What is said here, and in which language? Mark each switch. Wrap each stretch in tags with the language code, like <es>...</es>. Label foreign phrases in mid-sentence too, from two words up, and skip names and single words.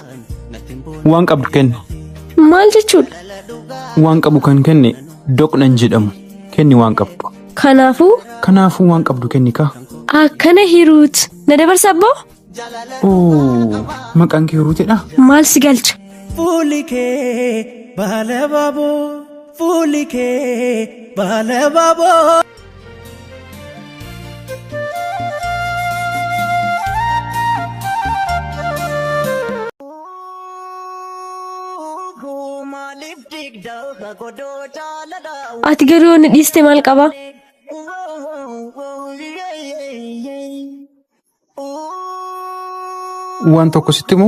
<om>Waan qabdu kenni. Maal jechuudha? Waan qabu kan kenne doqnan jedhamu. Kenni waan qabdu. Kanaafuu? Kanaafuu waan qabdu kenni kaa. Akkana Hiruut. Na dabarsa abboo? Maqaan kee Hiruutidha? Maal si galcha?</om> <hi>फूल के बाले बाबू फूल के बाले बाबू</hi> <om>Ati garuu na dhiiste maal qaba? Waan tokko sitti moo?</om>